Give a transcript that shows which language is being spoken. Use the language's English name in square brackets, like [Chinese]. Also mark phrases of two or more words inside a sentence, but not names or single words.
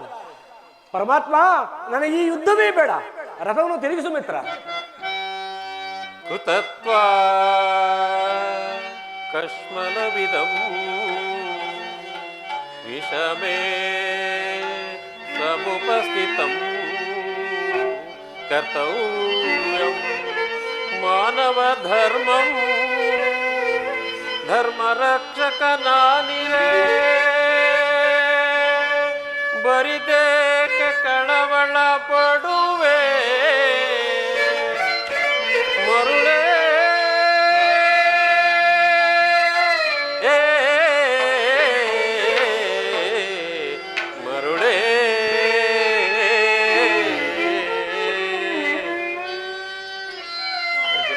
[Kannada] ಪರಮಾತ್ಮ, ನನಗೆ ಈ ಯುದ್ಧವೇ ಬೇಡ, ರಥವನ್ನು ತಿರುಗಿಸು ಮಿತ್ರ. [Sanskrit] ಕುತತ್ವ ಕಶ್ಮಲವಿದಂ ವಿಷಮೇ ಸಮುಪಸ್ಥಿತಂ ಕರ್ತವ್ಯಂ ಮಾನವ ಧರ್ಮಂ ಧರ್ಮರಕ್ಷಕನಾನಿರೇ [Kannada] ಬರಿದೇಕೆ ಕಳವಳ ಪಡುವೆ ಮರುಳೇ ಮರುಳೇ ಅರ್ಜುನ,